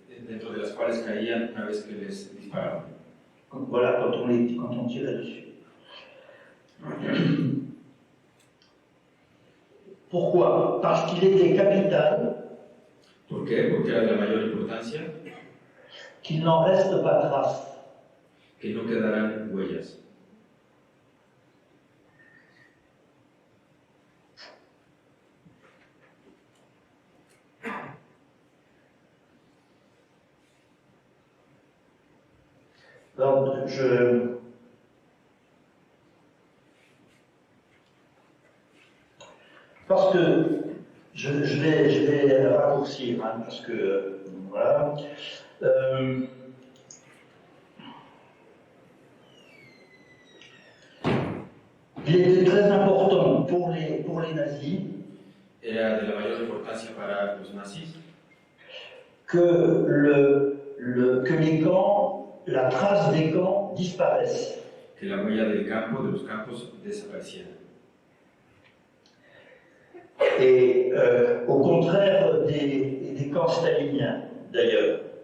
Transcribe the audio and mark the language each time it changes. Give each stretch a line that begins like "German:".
Spanish: dentro de las cuales caían una vez que les disparaban.
French: Voilà, quand on tirait dessus. Pourquoi? Parce qu'il était capital
Spanish: ¿Por qué? Porque era de la mayor importancia
French: qu'il n'en reste pas trace.
Spanish: que no quedaran huellas.
French: Donc, parce que je vais raccourcir, hein, parce que voilà. Il était très important pour les nazis
Spanish: Era de la mayor importancia para los nazis
French: que les camps, la trace des camps disparaisse.
Spanish: que la huella del campo, de los campos, desapareciera.
French: Et au contraire des camps staliniens, d'ailleurs.